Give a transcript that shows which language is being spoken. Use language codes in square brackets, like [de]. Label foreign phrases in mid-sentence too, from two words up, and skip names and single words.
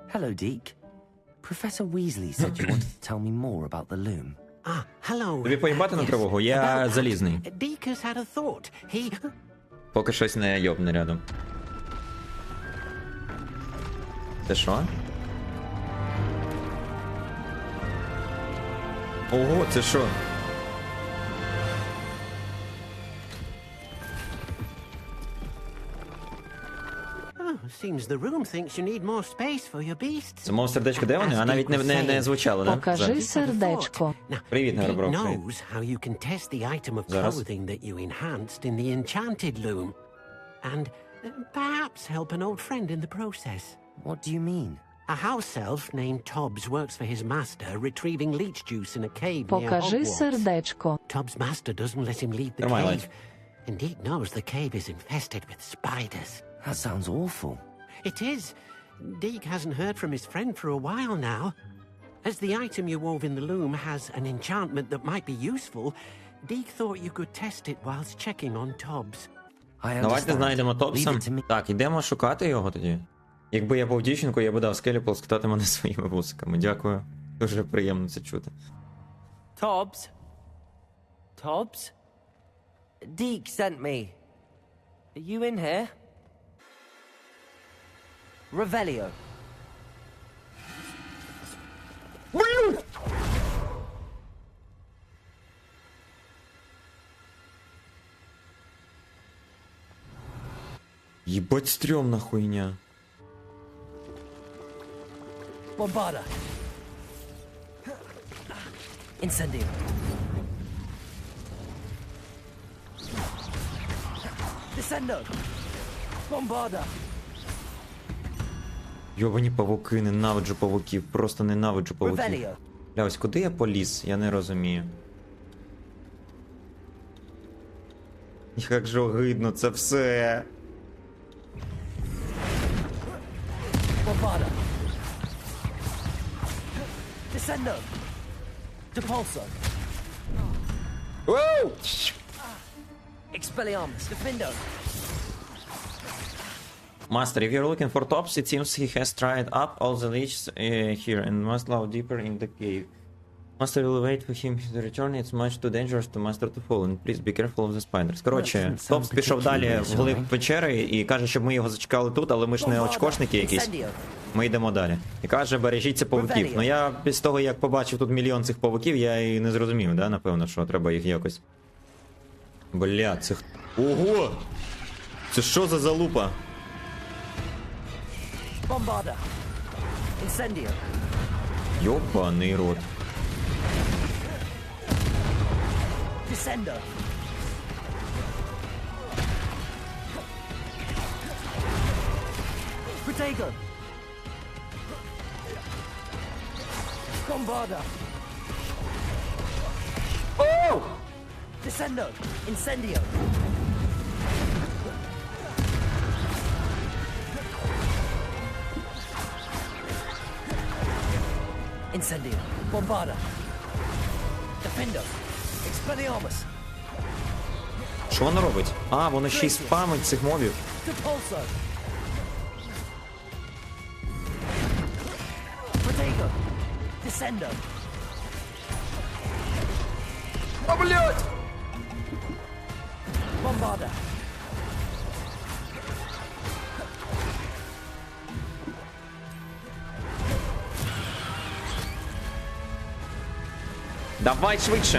[en] Hello, Deke. Professor Weasley said you wanted to tell me more about the loom. Hello. [uk] Тобі поїбати на тривогу, я залізний. [en] Deke has had a thought. He... [uk] Поки щось не йобне рядом. Це що? Ого, це що? [en] Seems the room thinks you need more space for your beasts. [uk] Це мов сердечко, де вони? А навіть не звучало, да? Покажи сердечко. Привіт, Deke Герброк. [en] knows how you can test the item of clothing that you enhanced in the enchanted loom. And perhaps help an old friend in the process. What do you mean? A house elf named Tobbs works for his master, retrieving leech juice in a cave near [uk] Покажи [en] Hogwarts. [uk] сердечко. [en] Tobbs' master doesn't let him leave the cave. And Deke knows the cave is infested with spiders. That sounds awful. It is. Deke hasn't heard from his friend for a while now. As the item you wove in the loom has an enchantment that might be useful, Deke thought you could test it whilst checking on Tobbs. [uk] Давайте знайдемо Тобса. Так, ідемо шукати його тоді. Якби я був дівчинкою, я б дав скелі полоскотати мене своїми вусиками. Дякую. Дуже приємно це чути. [en] Tobbs? Tobbs? Deke sent me. Are you in here? Revelio. [uk] Єбать стрьомна хуйня. [en] Bombarda. Incendio. Descendo. Bombarda. [uk] Йобані павуки, ненавиджу павуків, просто ненавиджу павуків. [en] Revelio. [uk] Бля, ось куди я поліз? Я не розумію. Як же огидно це все. [en] Bombarda. Descendo. Depulso. Воу! Expelliarmus. Defendo. Master, if you're looking for Tops, it seems he has tried up all the leeches here and must go deeper in the cave. Master will wait for him to return. It's much too dangerous to Master to fall, and please be careful of the spiders. [uk] Коротше, Топс пішов далі вглиб печери і каже, щоб ми його зачекали тут, але ми ж не очкошники якісь. Ми йдемо далі. І каже, бережіться павуків. Ну я після того, як побачив тут мільйон цих павуків, я і не зрозумів, да, напевно, що треба їх якось. Бля, це... Ого! Це що за залупа? [en] Bombarda. Incendio. [uk] Йобаний рот. [en] Descendo. Protego. Bombarda. Oh! Descendo. Incendio. Incendio. Bombarda. Defendo. Expelliarmus. [uk] Що воно робить? А, воно ще й спамить цих мобів. [en] Depulso. Protego. Descendo. [uk] А, блядь! [en] Bombarda. [uk] Давай швидше!